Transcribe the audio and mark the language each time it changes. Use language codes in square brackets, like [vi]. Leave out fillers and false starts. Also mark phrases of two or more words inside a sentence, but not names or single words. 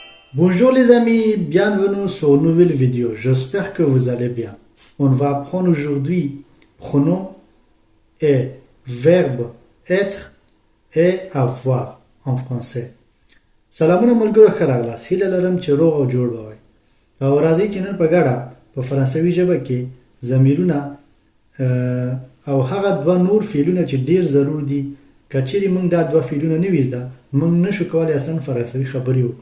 [fr] Bonjour les amis, bienvenue sur une nouvelle vidéo. J'espère que vous allez bien. On va apprendre aujourd'hui pronom et verbe être et avoir en français. [ps] سلامونه ملګرو ښه راغلاست. هیله لرم چې روغ او جوړ به وئ. او راځئ چې نن په ګډه په فرانسوي ژبه کې ضمیرونه او هغه دوه نور فعلونه چې ډیر ضرور دي که چیرې موږ دا دوه فعلونه نه وي زده موږ نشو کولی اصلا فرانسوي خبرې وکړو.